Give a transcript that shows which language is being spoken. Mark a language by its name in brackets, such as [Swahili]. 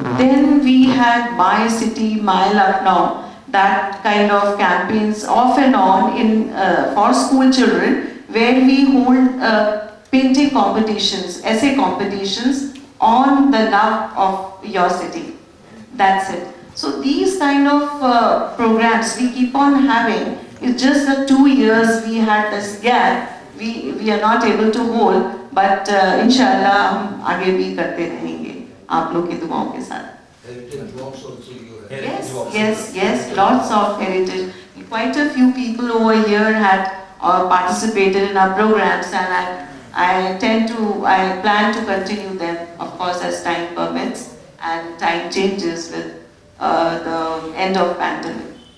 [English] Then we had My City, My Lucknow, that kind of campaigns off and on in for school children, where we hold painting competitions, essay competitions on the love of your city. That's it. So these kind of programs we keep on having. It's just that 2 years we had this gap. We are not able to hold, but [Hindi] inshallah हम आगे भी करते रहेंगे आप लोग की दुआओं के साथ. [English] Heritage walks also you have. Yes, lots of heritage. Quite a few people over here had participated in our programs, and I plan to continue them, of course, as time permits. and time changes with the end of pandemic.